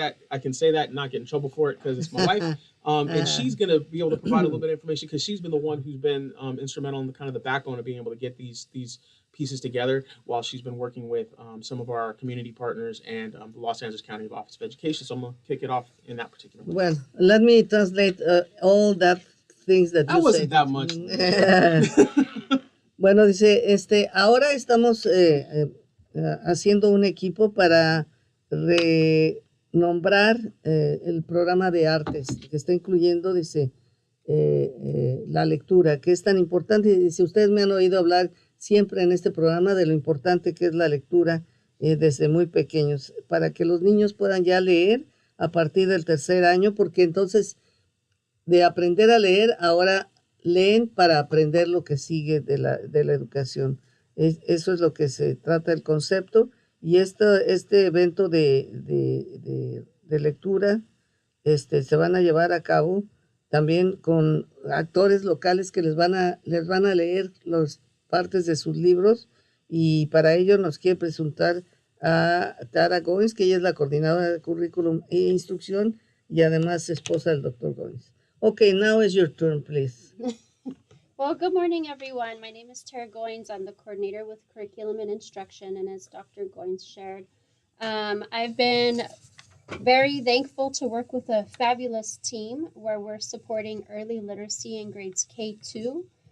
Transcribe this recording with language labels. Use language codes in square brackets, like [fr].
[en] I can say that and not get in trouble for it because it's my wife. And she's going to be able to provide a little bit of information because she's been the one who's been instrumental in the kind of the backbone of being able to get these pieces together while she's been working with some of our community partners and the Los Angeles County Office of Education. So I'm going to kick it off in that particular way. Well, let me translate all that things that you wasn't That much. [es] Bueno, dice, ahora estamos haciendo un equipo para renombrar el programa de artes que está incluyendo, dice, la lectura, que es tan importante. Y dice, ustedes me han oído hablar siempre en este programa de lo importante que es la lectura desde muy pequeños, para que los niños puedan ya leer a partir del tercer año, porque entonces de aprender a leer, ahora leen para aprender lo que sigue de la educación. Eso es lo que se trata el concepto, y este evento de lectura se van a llevar a cabo también con actores locales que les van a leer las partes de sus libros, y para ello nos quiere presentar a Tara Goines, que ella es la coordinadora de currículum e instrucción y además esposa del Dr. Goines. [en] Okay, now is your turn, please. Well, good morning, everyone. My name is Tara Goines. I'm the coordinator with curriculum and instruction, and as Dr. Goines shared, I've been very thankful to work with a fabulous team where we're supporting early literacy in grades K2.